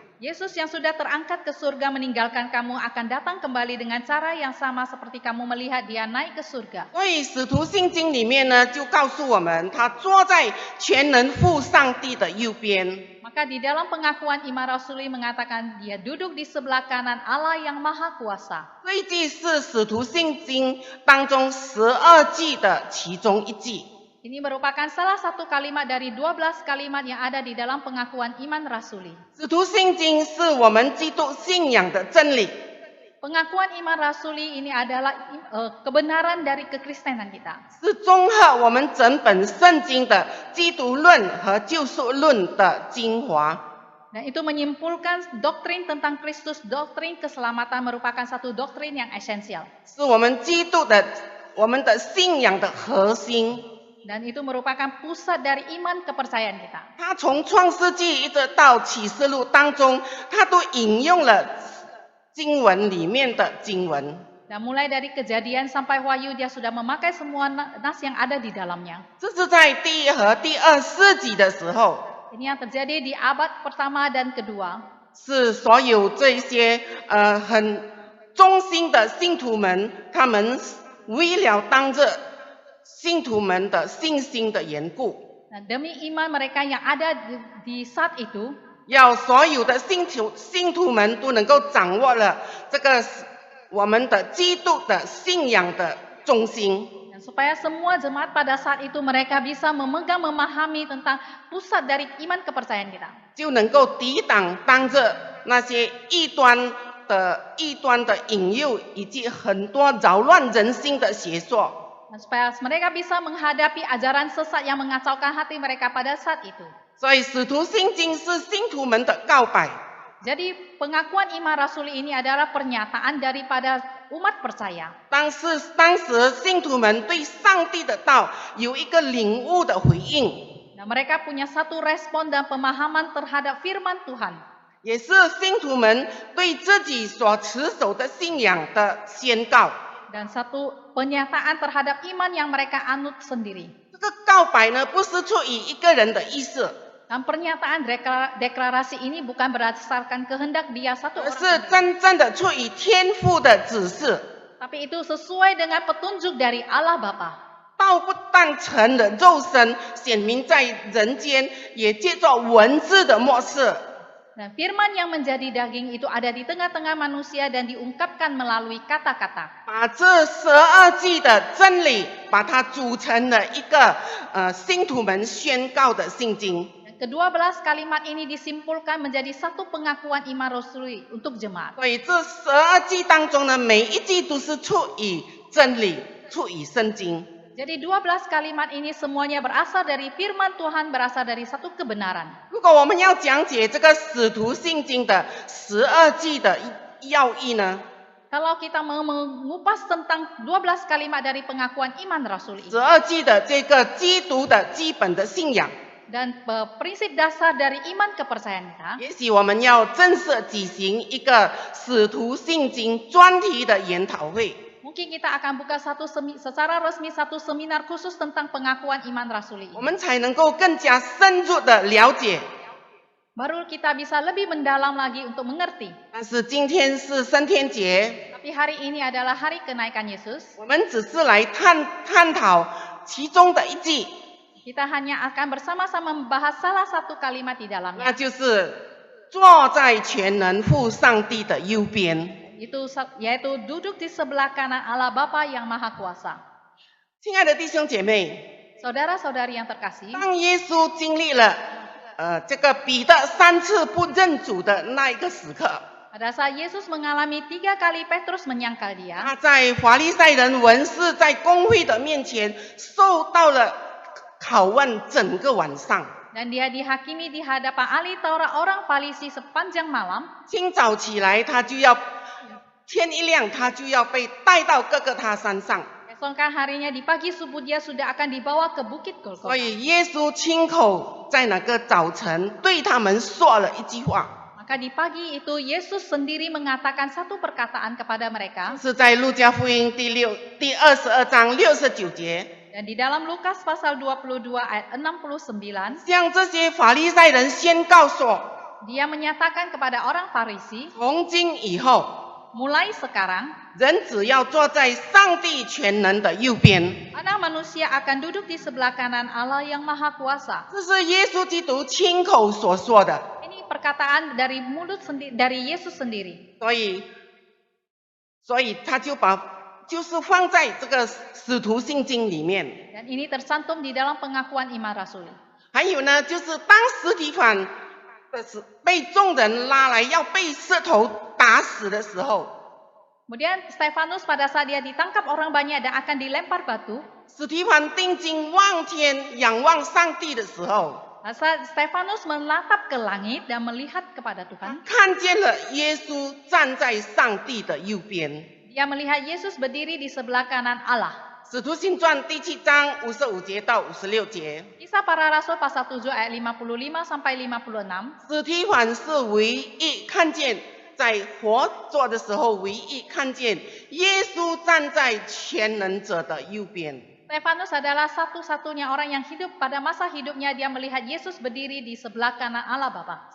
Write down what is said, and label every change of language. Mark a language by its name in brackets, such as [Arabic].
[Indonesian] Yesus yang sudah terangkat ke surga meninggalkan kamu akan datang kembali dengan cara yang sama seperti kamu melihat dia naik ke surga. [Chinese] 所以使徒信经里面呢，就告诉我们，他坐在全能父上帝的右边。 [Indonesian] Maka di dalam pengakuan iman rasuli mengatakan dia duduk di sebelah kanan Allah yang Maha Kuasa. [Chinese] 这一句是使徒信经当中12句的其中一句。 [Indonesian] Ini merupakan salah satu kalimat dari 12 kalimat yang ada di dalam pengakuan iman rasuli. [Chinese] 使徒信经是我们基督信仰的真理， [Indonesian] Pengakuan iman rasuli ini adalah kebenaran dari kekristenan kita. [Chinese] 是综合我们整本圣经的基督论和救赎论的精华。 [Indonesian] Dan itu menyimpulkan doktrin tentang Kristus, doktrin keselamatan merupakan satu doktrin yang esensial. [Chinese] 是我们的信仰的核心。 [Indonesian] Dan itu merupakan pusat dari iman kepercayaan kita. [Chinese] 他从创世纪一直到启示录当中，他都引用了经文里面的经文。 [Indonesian] Dan mulai dari kejadian sampai wahyu dia sudah memakai semua nas yang ada di dalamnya. [Chinese] 这是在第一和第二世纪的时候， [Indonesian] Ini yang terjadi di abad pertama dan kedua. [Chinese] 是所有这些很忠心的信徒们，他们为了当着信徒们的信心的缘故， [Indonesian] Nah, demi iman mereka yang ada di saat itu, [Chinese] 要所有的信徒们都能够掌握了这个我们的基督的信仰的中心。 [Indonesian] dan supaya semua jemaat pada saat itu mereka bisa memegang, memahami tentang pusat dari iman kepercayaan kita. [Chinese] 就能够抵挡当着那些异端的引诱，以及很多扰乱人心的邪说。 [Indonesian] Dan supaya mereka bisa menghadapi ajaran sesat yang mengacaukan hati mereka pada saat itu. [Chinese] 所以使徒信经是信徒们的告白， [Indonesian] Jadi pengakuan iman rasuli ini adalah pernyataan daripada umat percaya. [Chinese] 当时信徒们对上帝的道有一个领悟的回应， [Indonesian] Nah, mereka punya satu respon dan pemahaman terhadap firman Tuhan. [Chinese] 也是信徒们对自己所持守的信仰的宣告。 [Indonesian] Dan satu pernyataan terhadap iman yang mereka anut sendiri. [Chinese] 这个告白呢，不是出于一个人的意思， [Indonesian] Dan pernyataan deklarasi ini bukan berdasarkan kehendak dia satu [Chinese] 而 [Indonesian] orang [Chinese] 是 [Indonesian] sendiri. [Chinese] 真正的出于天父的指示。 [Indonesian] Tapi itu sesuai dengan petunjuk dari Allah Bapa. [Chinese] 道不但成了肉身，显明在人间，也借着文字的漠视， [Indonesian] Dan firman yang menjadi daging itu ada di tengah-tengah manusia dan diungkapkan melalui kata-kata. [Chinese] 把这12句的真理，把它组成了一个信徒们宣告的信经。 [Indonesian] Dan ke-12 kalimat ini disimpulkan menjadi satu pengakuan iman rasuli untuk jemaat. [Chinese] 所以这12句当中呢，每一句都是出于真理，出于圣经。 [Indonesian] Jadi 12 kalimat ini semuanya berasal dari firman Tuhan, berasal dari satu kebenaran. [Chinese] 如果我们要讲解这个使徒信经的12句的要义呢， [Indonesian] Kalau kita mau mengupas tentang 12 kalimat dari pengakuan iman rasul ini [Chinese] 12句的这个基督的基本的信仰， [Indonesian] dan prinsip dasar dari iman kepercayaan kita, [Chinese] 也许我们要正式举行一个使徒信经专题的研讨会。 [Indonesian] mungkin kita akan buka secara resmi satu seminar khusus tentang pengakuan iman rasul [Chinese] 我 [Indonesian] ini. [Chinese] 们才能够更加深入的了解。 [Indonesian] Baru kita bisa lebih mendalam lagi untuk mengerti. [Chinese] 但是今天是升天节， [Indonesian] Tapi hari ini adalah hari kenaikan Yesus. [Chinese] 我们只是来探讨其中的一句， [Indonesian] Kita hanya akan bersama-sama membahas salah satu kalimat di [Chinese] 那 [Indonesian] dalamnya, [Chinese] 就是坐在全能父上帝的右边。 [Indonesian] yaitu duduk di sebelah kanan Allah Bapa yang Maha Kuasa. [Chinese] 亲爱的弟兄姐妹， [Indonesian] Saudara-saudari yang terkasih, [Chinese] 当耶稣经历了这个彼得3次不认主的那一个时刻， [Indonesian] pada saat Yesus mengalami 3 kali Petrus menyangkal dia, [Chinese] 他在法利赛人文士在公会的面前受到了拷问整个晚上。 [Indonesian] dan dia dihakimi di hadapan ahli Taurat orang Farisi sepanjang malam. [Chinese] 清早起来，天一亮，他就要被带到各个他山上。 [Indonesian] Esokkan harinya di pagi subuh dia sudah akan dibawa ke Bukit [Chinese] 所 [Indonesian] Golgota. [Chinese] 以耶稣亲口在那个早晨对他们说了一句话， [Indonesian] Maka di pagi itu Yesus sendiri mengatakan satu perkataan kepada mereka. [Chinese] 是在路加福音第22章69节。 [Indonesian] Dan di dalam Lukas pasal 22 ayat 69, [Chinese] 向这些法利赛人宣告说， [Indonesian] dia menyatakan kepada orang Farisi, [Chinese] 从今以后， [Indonesian] mulai sekarang [Chinese] 人只要坐在上帝全能的右边。 [Indonesian] anak manusia akan duduk di sebelah kanan Allah yang Maha Kuasa. [Chinese] 这是耶稣基督亲口所说的。 [Indonesian] Ini perkataan dari mulut dari Yesus sendiri. [Chinese] 所以他就是放在这个使徒信经里面。 [Indonesian] Dan ini tersantum di dalam pengakuan iman rasuli. [Chinese] 还有呢，就是当司提反被众人拉来要被石头打死的时候， [Indonesian] Kemudian Stefanus pada saat dia ditangkap orang banyak dan akan dilempar batu, [Chinese] 司提反定睛望天，仰望上帝的时候， [Indonesian] saat Stefanus menatap ke langit dan melihat kepada [Chinese] 他 [Indonesian] Tuhan, [Chinese] 看见了耶稣站在上帝的右边。 [Indonesian] dia melihat Yesus berdiri di sebelah kanan Allah. [Chinese] 使徒行传第7章55节到56节， [Indonesian] Kisah para Rasul pasal 7 ayat 55 sampai 56. [Chinese] 司提反是唯一看见在活着的时候唯一看见耶稣站在全能者的右边。 [Indonesian] Stefanus adalah satu-satunya orang yang hidup pada masa hidupnya dia melihat Yesus berdiri di sebelah kanan Allah Bapa.